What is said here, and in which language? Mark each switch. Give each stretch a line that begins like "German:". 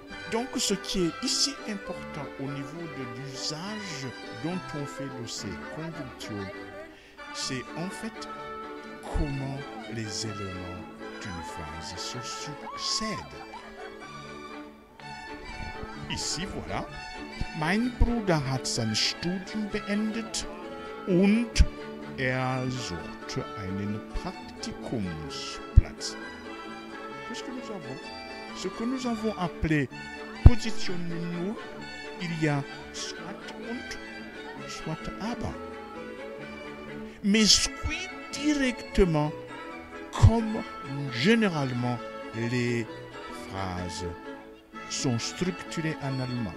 French: Donc ce qui est ici important au niveau de l'usage dont on fait de ces conjonctions, c'est en fait comment les éléments d'une phrase se succèdent. Ici, voilà.
German: Mein Bruder hat sein Studium beendet und sucht einen Praktikumsplatz.
French: Qu'est-ce que nous avons? Ce que nous avons appelé position nulle, il y a soit und, soit aber. Mais suit directement comme généralement les phrases sont structurées en allemand.